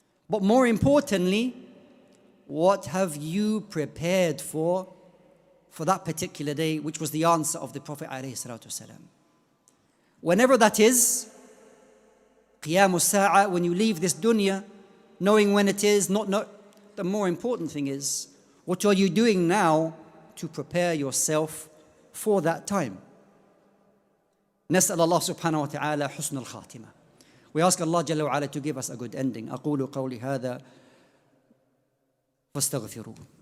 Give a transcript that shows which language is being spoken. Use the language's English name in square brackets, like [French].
[English] But more importantly, what have you prepared for that particular day, which was the answer of the Prophet alayhi salatu wasalam. Whenever that is, Qiyamus Sa'a, when you leave this dunya, knowing when it is, not the more important thing is, what are you doing now to prepare yourself for that time? [Arabic] نسأل الله سبحانه وتعالى حسن الخاتمة. [English] We ask Allah Jalla wa Ala to give us a good ending. [Arabic] أقول قولي هذا فاستغفروه.